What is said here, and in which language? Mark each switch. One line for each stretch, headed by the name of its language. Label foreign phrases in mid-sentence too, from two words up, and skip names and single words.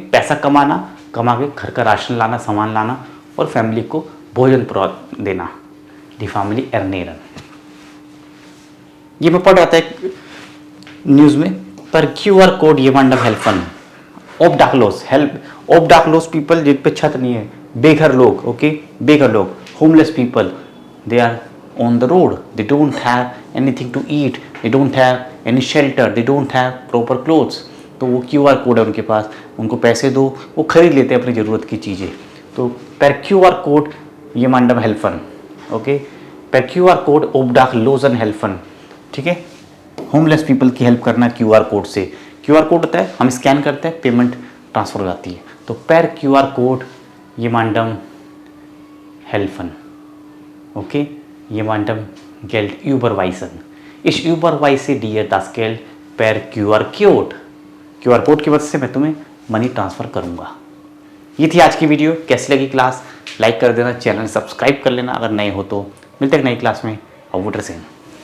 Hindi: पैसा कमाना, कमा के घर का राशन लाना, सामान लाना और फैमिली को भोजन देना,
German: die Familie ernähren.
Hindi: ये मैं पढ़ रहा था न्यूज़ में,
German: per QR Code jemandem helfen,
English: Obdachlos help, Obdachlos people
Hindi: जिन पे छत नहीं है, बेघर लोग,
English: ओके, बेघर लोग, homeless people, they are on the road, they don't have anything to eat, they don't have any shelter, they don't have proper clothes.
Hindi: तो वो QR कोड है उनके पास, उनको पैसे दो, वो खरीद लेते हैं अपनी ज़रूरत की चीज़ें।
German: तो per QR Code jemandem helfen, ओके, per QR Code Obdachlosen helfen, ठीक है।
English: homeless people
Hindi: की हेल्प करना QR कोड से। QR कोड होता है, हम स्कैन करते हैं,
English: payment transfer
Hindi: हो जाती है।
German: तो per QR Code jemandem helfen, ओके, jemandem Geld überweisen. Ich überweise dir das Geld per QR कोड।
Hindi: QR कोड की वजह से मैं तुम्हें
English: money transfer
Hindi: करूँगा। ये थी आज की वीडियो। कैसी लगी क्लास? लाइक कर देना,
English: channel subscribe
Hindi: कर लेना अगर नए हो तो। मिलते हैं नई क्लास में।
German: auf Wiedersehen।